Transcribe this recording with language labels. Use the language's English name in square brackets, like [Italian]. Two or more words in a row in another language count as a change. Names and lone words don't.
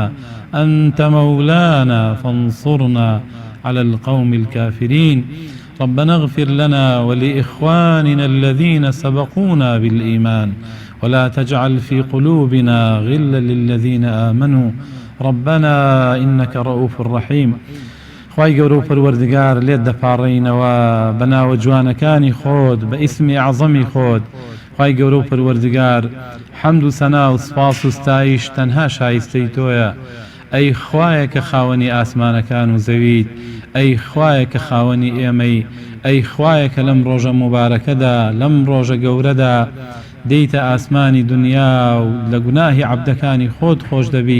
[Arabic] أنت مولانا فانصرنا على القوم الكافرين ربنا اغفر لنا ولإخواننا الذين سبقونا بالإيمان ولا تجعل في قلوبنا غلا للذين آمنوا ربنا إنك رؤوف رحيم [Central Kurdish] خواهی گەورە و پەروەردگار لێت دەپاڕێینەوە بەناوە جوانەکانی خۆت بە ئیسمی عەزەمی خۆت خواهی گەورە و پەروەردگار حەمد و سەنا و سپاس و ستایش تەنها شایستەی تۆیە ئەی خوایە کە خاوەنی ئاسمانەکان و زەویت ئەی خوایە کە خاوەنی ئێمەی ئەی خوایە کە لەم ڕۆژە مبارەکەدا لەم ڕۆژە گەورەدا دەیتە ئاسمانی دنیا و لە گوناهی عەبدەکانی خۆت خۆش دەبی